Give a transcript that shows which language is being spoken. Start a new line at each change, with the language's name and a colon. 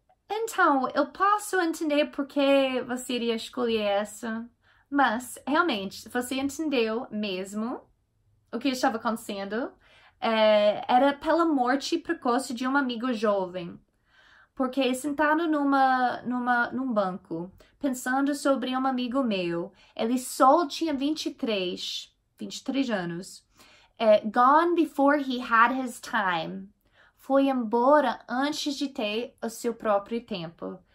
Portuguese: Então, eu posso entender por que você iria escolher essa, mas, realmente, se você entendeu mesmo o que estava acontecendo, era pela morte precoce de um amigo jovem. Porque sentado num banco, pensando sobre um amigo meu, ele só tinha 23 anos.
English: Gone before he had his time.
Portuguese: Foi embora antes de ter o seu próprio tempo.